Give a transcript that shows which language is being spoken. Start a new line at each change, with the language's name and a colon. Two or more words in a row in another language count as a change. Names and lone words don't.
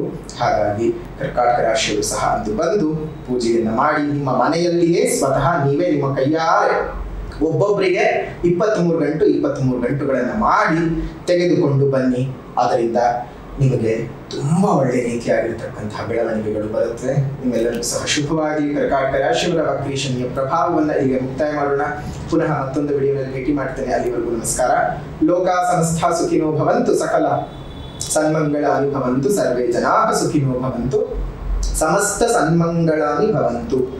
Kannada: ಹಾಗಾಗಿ ಕರ್ಕಾಟಕ ರಾಶಿಯವರು ಸಹ ಅಂದು ಬಂದು ಪೂಜೆಯನ್ನು ಮಾಡಿ ನಿಮ್ಮ ಮನೆಯಲ್ಲಿಯೇ ಸ್ವತಃ ನೀವೇ ನಿಮ್ಮ ಕೈಯಾರೆ ಒಬ್ಬೊಬ್ಬರಿಗೆ 23 ಗಂಟುಗಳನ್ನು ಮಾಡಿ ತೆಗೆದುಕೊಂಡು ಬನ್ನಿ. ಅದರಿಂದ ನಿಮಗೆ ತುಂಬಾ ಒಳ್ಳೆ ರೀತಿಯಾಗಿರ್ತಕ್ಕಂತಹ ಬೆಳವಣಿಗೆಗಳು ಬರುತ್ತವೆ. ನಿಮ್ಮೆಲ್ಲರಿಗೂ ಸಹ ಶುಭವಾಗಿ. ಕರ್ಕಾಟಕ ರಾಶಿಯವರ ವಕ್ರೀ ಶನಿಯ ಪ್ರಭಾವವನ್ನು ಇಲ್ಲಿಗೆ ಮುಕ್ತಾಯ ಮಾಡೋಣ. ಪುನಃ ಮತ್ತೊಂದು ವಿಡಿಯೋನಲ್ಲಿ ಭೇಟಿ ಮಾಡ್ತೇನೆ. ಅಲ್ಲಿವರೆಗೂ ನಮಸ್ಕಾರ.
Sanskrit: ಲೋಕ ಸಮಸ್ತ ಸುಖಿನೋ ಭವಂತು, ಸಕಲ ಸನ್ಮಂಗಳಾನಿ ಭವಂತು, ಸರ್ವೇ ಜನಾಃ ಸುಖಿನೋ ಭವಂತು, ಸಮಸ್ತ ಸನ್ಮಂಗಳಾನಿ ಭವಂತು.